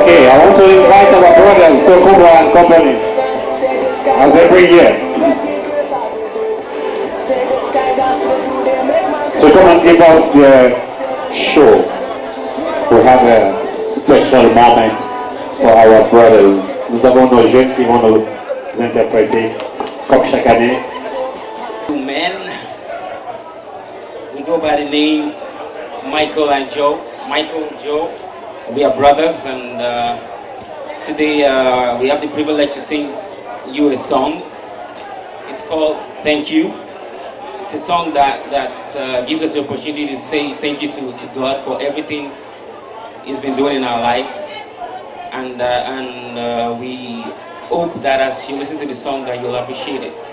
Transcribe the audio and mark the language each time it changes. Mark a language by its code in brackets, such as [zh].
[en] Okay, I want to invite our brothers to Kuba and Company as every year. So come and give us the show. We have a special moment for our brothers. [fr] Nous avons nos jeunes qui vont nous interpréter comme chaque année. [en] Men, we go by the name Michael and Joe. Michael, Joe, we are brothers, and today we have the privilege to sing you a song. It's called Thank You. It's a song that gives us the opportunity to say thank you to God for everything He's been doing in our lives, and we hope that as you listen to the song that you'll appreciate it.